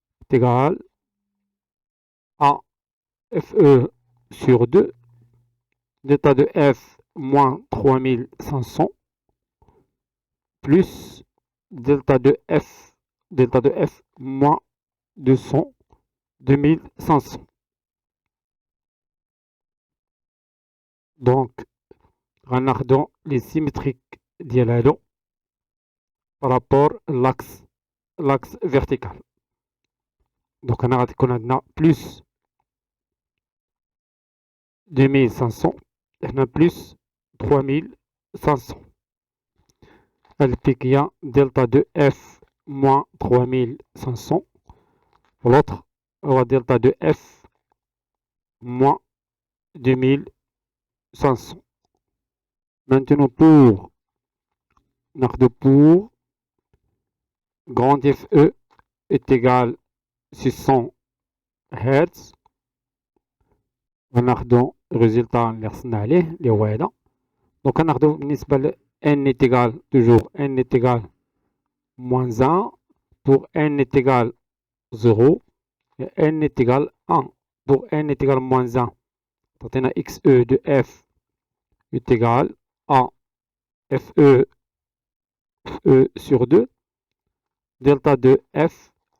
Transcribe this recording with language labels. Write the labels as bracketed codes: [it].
[fr] égal à FE sur 2 delta de f moins 3500 plus delta de f moins 200 2500. Donc [ar] غناخدو [fr] les symétriques [ar] ديال هادو [fr] par rapport l'axe vertical. Donc [ar] هنا غتكون عندنا plus 2500 هنا plus 3500. البيك هي [fr] delta de f moins 3500 l'autre [ar] هو [fr] delta de f moins 2500. Maintenant pour grand FE est égal 600 Hz. [ar] غناخدو الريزلتا اللي خصنا عليه اللي هو هذا. دونك غناخدو بالنسبة ل [fr] n est égal toujours n est égal moins 1 pour n est égal 0 et n est égal 1 pour n est égal moins 1. [ar] تعطينا [fr] xe de f est égal à fe sur 2 delta de f.